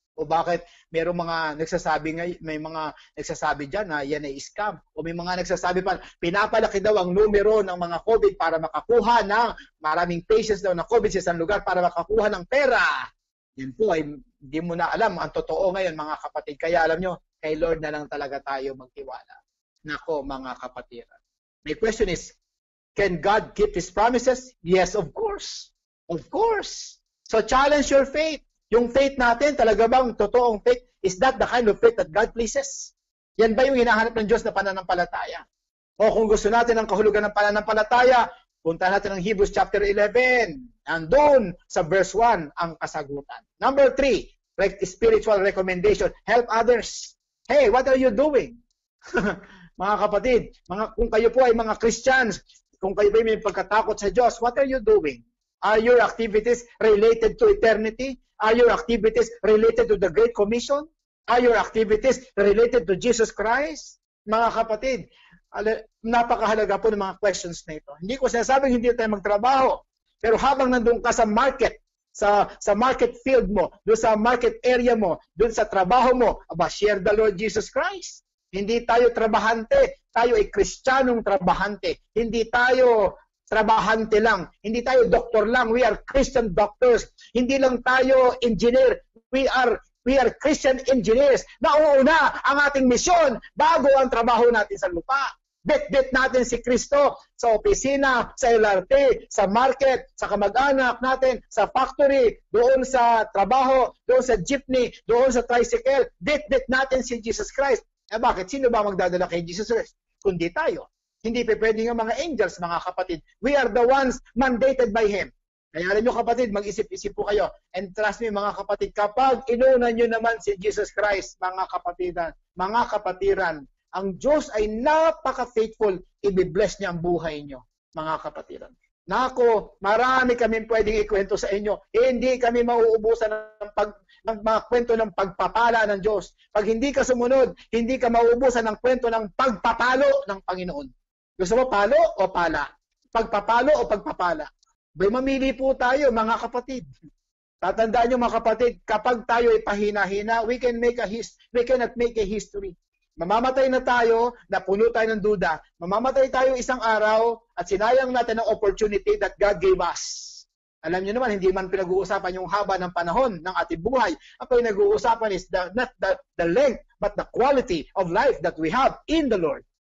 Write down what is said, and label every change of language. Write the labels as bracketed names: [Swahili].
[Filipino] O bakit mayroong mga may mga nagsasabi dyan na yan ay scam. O may mga nagsasabi pa, pinapalaki daw ang numero ng mga COVID para makakuha ng maraming patients daw na COVID sa isang lugar para makakuha ng pera. Yan po ay hindi mo na alam ang totoo ngayon mga kapatid. Kaya alam nyo, kay Lord na lang talaga tayo magtiwala. Nako mga kapatiran. [English] My question is, can God keep His promises? Yes, of course. Of course. So challenge your faith. [Filipino] Yung faith natin, talaga bang totoong faith? [English] Is that the kind of faith that God pleases? [Filipino] Yan ba yung hinahanap ng Diyos na pananampalataya? O kung gusto natin ang kahulugan ng pananampalataya, punta natin ng Hebrews chapter 11. Andun sa verse 1 ang kasagutan. [English] Number 3, spiritual recommendation. Help others. Hey, what are you doing? [Filipino] Mga kapatid, kung kayo po ay mga Christians, kung kayo ba may pagkatakot sa Diyos, [English] what are you doing? Are your activities related to eternity? Are your activities related to the Great Commission? Are your activities related to Jesus Christ? [Filipino] Mga kapatid, napakahalaga po ng mga questions na ito. Hindi ko sinasabing hindi tayo magtrabaho, pero habang nandun ka sa market, sa market field mo, doon sa market area mo, doon sa trabaho mo, [English] share the Lord Jesus Christ. [Filipino] Hindi tayo trabahante, tayo ay Kristiyanong trabahante. Hindi tayo trabahante lang, hindi tayo doktor lang, [English] we are Christian doctors. [Filipino] Hindi lang tayo engineer, [English] we are Christian engineers. [Filipino] Nauuna ang ating misyon bago ang trabaho natin sa lupa. Bet-bet natin si Kristo sa opisina, sa LRT, sa market, sa kamag-anak natin, sa factory, doon sa trabaho, doon sa jeepney, doon sa tricycle. Bet-bet natin si Jesus Christ. Bakit? Sino ba magdadala kay Jesus Christ? Kundi tayo. Hindi pa pwede ng mga angels, mga kapatid. [English] We are the ones mandated by Him. [Filipino] Kaya alam nyo kapatid, mag-isip-isip po kayo. [English] And trust me [Filipino] mga kapatid, kapag inunan nyo naman si Jesus Christ, mga kapatiran, ang Diyos ay napaka-faithful, i-bless niya ang buhay nyo, mga kapatiran. Nako, marami kami pwedeng ikwento sa inyo. Hindi kami mauubusan ng mga kwento ng pagpapala ng Diyos. Pag hindi ka sumunod, hindi ka mauubusan ng kwento ng pagpapalo ng Panginoon. Gusto mo palo o pala? Pagpapalo o pagpapala? Bay, mamili po tayo, mga kapatid. Tatandaan nyo, mga kapatid, kapag tayo ay pahina-hina, [English] we cannot make a history. [Filipino] Mamamatay na tayo, napuno tayo ng duda. Mamamatay tayo isang araw at sinayang natin ang [English] opportunity that God gave us. [Filipino] Alam niyo naman, hindi man pinag-uusapan yung haba ng panahon ng ating buhay. Ang pinag-uusapan [English] is not the length, but the quality of life that we have in the Lord.